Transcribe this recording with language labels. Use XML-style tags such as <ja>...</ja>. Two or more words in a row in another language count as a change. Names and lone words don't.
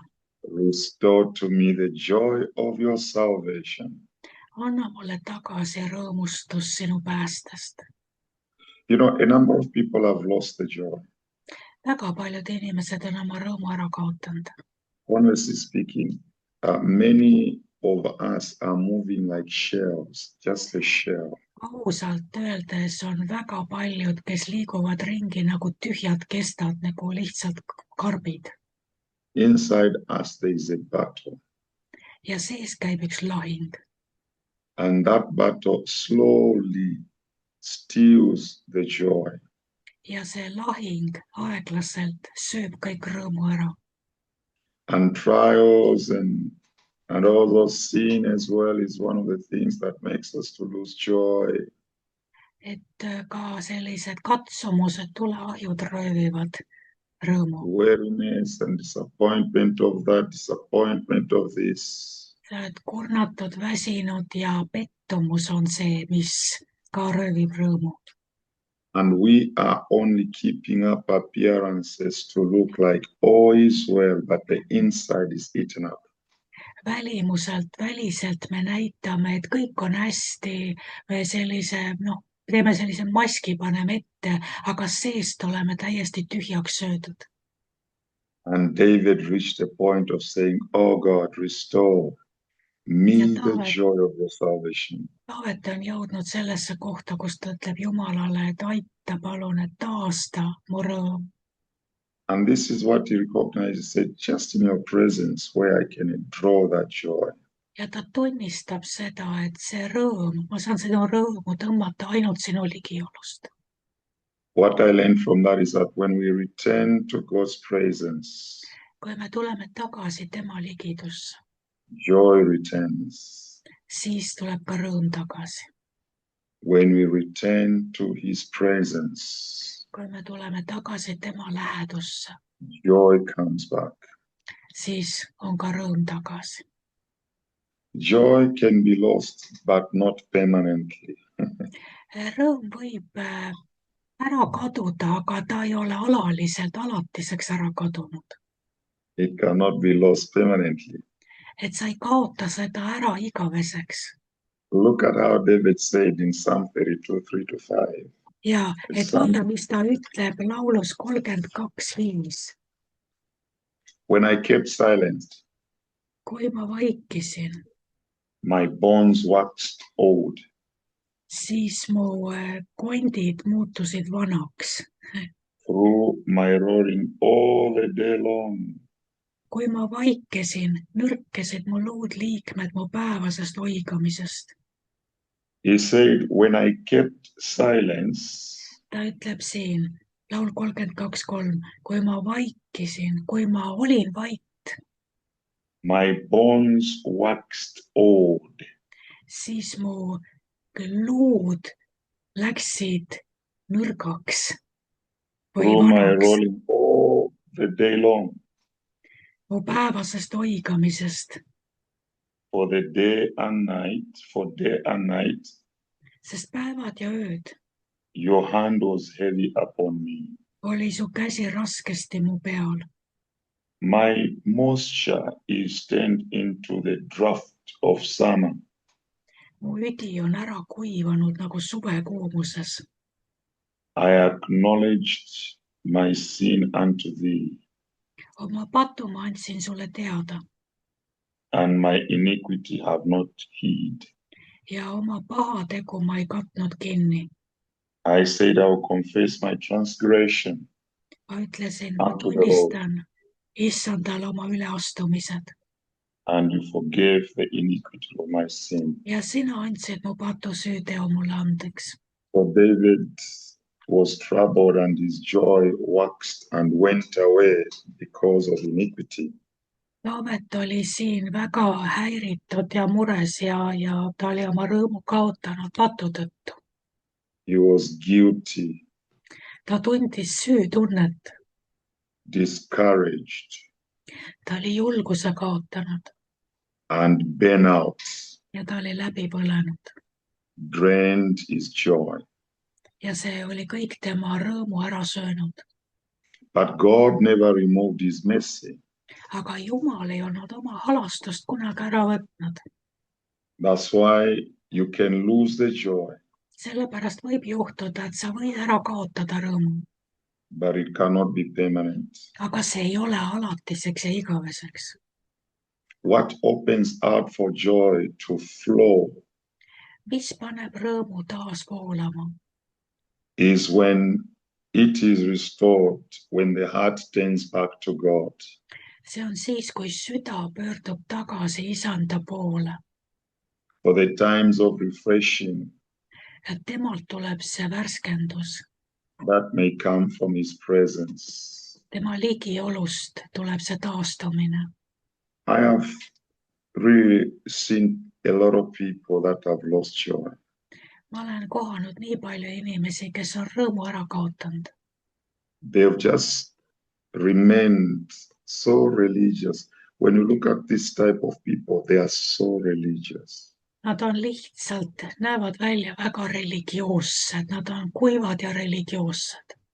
<en>Restore to me the joy of your salvation.</en> <et>Anna mulle tagasi rõõmustus sinu päästest.</et> <en>You know, a number of people have lost the joy.</en> <et>Väga paljud inimesed on oma rõõmu ära kaotanud.</et> <en>Honestly speaking, many of us are moving like shells, just a shell.</en> <et>Ausalt öeldes on väga paljud, kes liiguvad ringi nagu tühjad kestad, nagu lihtsalt karbid.</et> <en>Inside us there is a battle.</en> <et>Ja sees käib üks lahing.</et> <en>And that battle slowly steals the joy.</en> <et>Ja see lahing aeglaselt sööb kõik rõõmu ära.</et> <en>And trials and all those sin as well is one of the things that makes us to lose joy.</en> <et>Et ka sellised katsumused, tuleahjud röövivad rõõmu.</et> <en>Weariness and disappointment of that, disappointment of this.</en> <et>Sa oled kurnatud, väsinud ja pettumus on see, mis ka röövib rõõmu.</et> <en>And we are only keeping up appearances to look like all is well, but the inside is eaten up.</en> <et>Välimuselt, väliselt me näitame, et kõik on hästi, me teeme sellise maski, paneme ette, aga seest oleme täiesti tühjaks söödud.</et> <en>And David reached a point of saying, oh God, restore me the joy of your salvation.</en> <et>Taavet on jõudnud sellesse kohta, kus ta ütleb Jumalale, et aita palun, et taasta mu rõõm.</et> <en>And this is what he recognized. He said, just in your presence where I can draw that joy.</en> <et>Ja ta tunnistab seda, et see rõõm, ma saan sinu rõõmu tõmmata ainult sinu ligiolust.</et> <en>What I learned from that is that when we return to God's presence,</en> <et>kui me tuleme tagasi tema ligidusse,</et> <en>joy returns.</en> <et>Siis tuleb ka rõõm tagasi.</et> <en>When we return to his presence,</en> <et>kui me tuleme tagasi tema lähedusse,</et> <en>joy comes back.</en> <et>Siis on ka rõõm tagasi.</et> <en>Joy can be lost, but not permanently.</en> <et>Rõõm võib ära kaduda, aga ta ei ole alaliselt, alatiseks ära kadunud.</et> <en>It cannot be lost permanently.</en> <et>Et sa ei kaota seda ära igaveseks.</et> <en>Look at how David said in Psalm 32, 3-5.</en> <et>Ja, et vaata, mis ta ütleb laulus 32:5.</et> <en>When I kept silent,</en> <et>kui ma vaikisin,</et> <en>my bones waxed old.</en> <et>Siis mu kondid muutusid vanaks.</et> <en>Through my roaring all the day long.</en> <et>Kui ma vaikesin, nõrkesid mu luudliikmed mu päevasest oigamisest.</et> <en>He said, when I kept silence,</en> <et>ta ütleb siin, laul 32:3, kui ma vaikisin, kui ma olin vait,</et> <en>my bones waxed old.</en> <et>Siis mu luud läksid nõrgaks või</et> <en>Through my</en> <et>vanaks.</et> <en>rolling all the day long.</en> <et>Mu päevasest oigamisest.</et> <en>For day and night.</en> <et>Sest päevad ja ööd.</et> <en>Your hand was heavy upon me.</en> <et>Oli su käsi raskesti mu peal.</et> <en>My moisture is turned into the draft of summer.</en> <et>Mu üdi on ära kuivanud nagu suvekuumuses.</et> <en>I acknowledged my sin unto thee.</en> <et>Oma patu ma andsin sulle teada.</et> <en>and my iniquity have not hid.</en> <et>ja oma pahategu ma ei katnud kinni.</et> <en>I said, I will confess my transgression</en> <et>ma ütlesin, ma</et> <en>unto the Lord,</en> <et>tunnistan issandale oma üleastumised</et> <en>and you forgave the iniquity of my sin.</en> <et>ja sina andsid mu patusüüteo mulle andeks.</et> <en>For David was troubled, and his joy waxed and went away because of iniquity.</en> <et>Taavet oli siin väga häiritud ja mures ja ta oli oma rõõmu kaotanud patu tõttu.</et> <en>He was guilty,</en> <et>ta tundis süütunnet,</et> <en>discouraged,</en> <et>ta oli julguse kaotanud</et> <en>and burnt out,</en> <et>ja ta oli läbi põlenud.</et> <en>drained his joy.</en> <et>ja see oli kõik tema rõõmu ära söönud.</et> <en>But God never removed his mercy.</en> <et>aga Jumal ei olnud oma halastust kunagi ära võtnud.</et> <en>That's why you can lose the joy,</en> <et>sellepärast võib juhtuda, et sa võid ära kaotada rõõmu,</et> <en>but it cannot be permanent.</en> <et>aga see ei ole alatiseks ja igaveseks.</et> <en>What opens up for joy to flow</en> <et>mis paneb rõõmu taas voolama,</et> <en>is when it is restored, when the heart turns back to God.</en> <et>see on siis, kui süda pöördub tagasi isanda poole,</et> <en>For the times of refreshing</en> <et>et temalt tuleb see värskendus,</et> <en>that may come from his presence.</en> <et>tema ligiolust tuleb see taastumine.</et> <en>I have really seen a lot of people that have lost joy.</en> <et>ma olen kohanud nii palju inimesi, kes on rõõmu ära kaotanud.</et> <en>They've just remained so religious. When you look at this type of people, they are so religious.</en> <et>Nad on lihtsalt, näevad välja väga religioossed, nad on kuivad ja religioossed.</et>